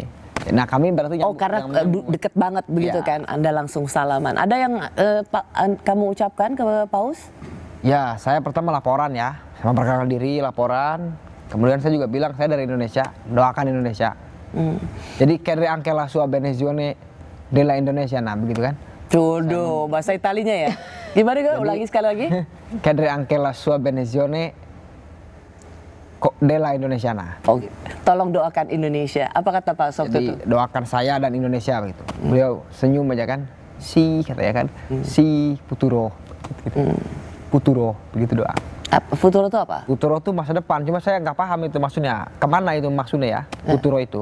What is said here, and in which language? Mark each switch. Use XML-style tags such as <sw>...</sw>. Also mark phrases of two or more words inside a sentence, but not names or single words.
<id>Nah kami berarti karena deket banget begitu kan, Anda langsung salaman. Ada yang kamu ucapkan ke Paus? Ya, saya pertama laporan ya, sama perkenalkan diri, laporan. Kemudian saya juga bilang saya dari Indonesia, doakan Indonesia.</id> <it>Jadi Cadre anche la sua benedizione della Indonesia,</it> <id>nah begitu kan? Jodoh, bahasa Italinya ya? Gimana kok? Ulangi sekali lagi.</id> <it>Cadre anche la sua benedizione della Indonesia,</it> <id>nah. Oh, tolong doakan Indonesia. Apa kata Pak Sof itu? Doakan saya dan Indonesia begitu. Beliau senyum aja kan, si katanya kan,</id> <it>si Futuro,</it> <id>gitu. Futuro, begitu doa. Futuro itu apa? Futuro itu masa depan, cuma saya nggak paham itu maksudnya. Kemana itu maksudnya ya, Futuro itu.</id>